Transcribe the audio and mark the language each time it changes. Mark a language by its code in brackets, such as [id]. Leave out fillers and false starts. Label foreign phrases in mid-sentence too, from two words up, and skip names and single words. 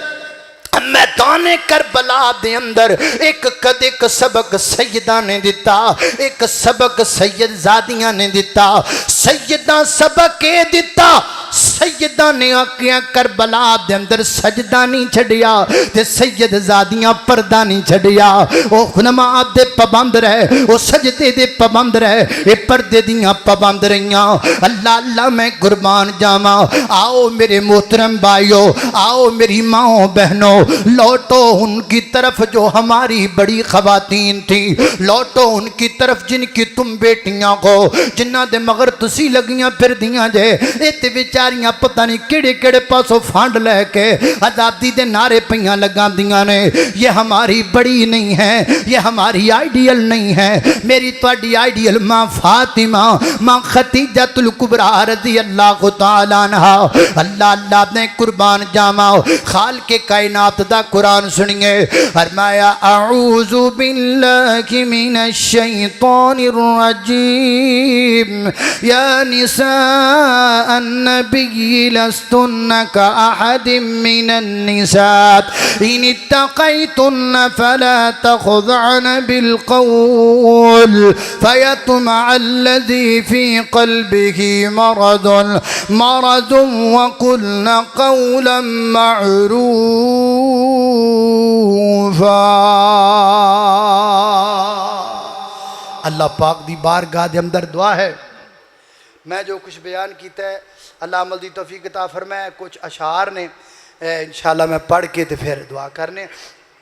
[pa] میدان کربلا دے اندر ایک سبق سیدہ نے دیتا ایک سبق سید زادیاں نے دیتا سیدہ سبق اے دیتا سیدہ نے آکیاں کربلا دے اندر سجدہ نہیں چھڑیا تے سید زادیاں پردہ نہیں چھڑیا او نماز دے پابند رہے او سجدے دے پابند رہے اے پردے دیاں پابند رہیاں اللہ اللہ میں قربان جاواں [ur] آؤ میرے محترم بھائیو آؤ میری ماں بہنوں لوٹو ان کی طرف جو ہماری بڑی خواتین تھی لوٹو ان کی طرف جن کی تم بیٹیاں کو جنہ [pa] دے مگر تسی لگیاں پھر دیاں جے ایتے بیچاریاں پتہ نہیں کیڑے کیڑے پاسوں فانڈ لے کے آزادی دے نعرے پیاں لگاں دیاں نے [ur] یہ ہماری بڑی نہیں ہے یہ ہماری آئیڈیل نہیں ہے [pa] میری تواڈی آئیڈیل ماں فاطمہ ماں خدیجہ الکبریٰ [ar] رضی اللہ تعالیٰ عنہا [pa] اللہ اللہ نے قربان جاواں خالق کائنات دا قرآن سنیے فرمایا [ar] اعوذ باللہ من الشیطان الرجیم یا نساء النبی لستن کاحد من النساء ان اتقیتن فلا تخضعن بالقول فیطمع الذی فی قلبه مرض وقلن قولا [pa] اللہ پاک دی بارگاہ دے اندر دعا ہے میں جو کچھ بیان کیتا ہے اللہ عمل دی توفیق عطا فرمائے کچھ اشعار نے انشاءاللہ میں پڑھ کے تے پھر دعا کرنے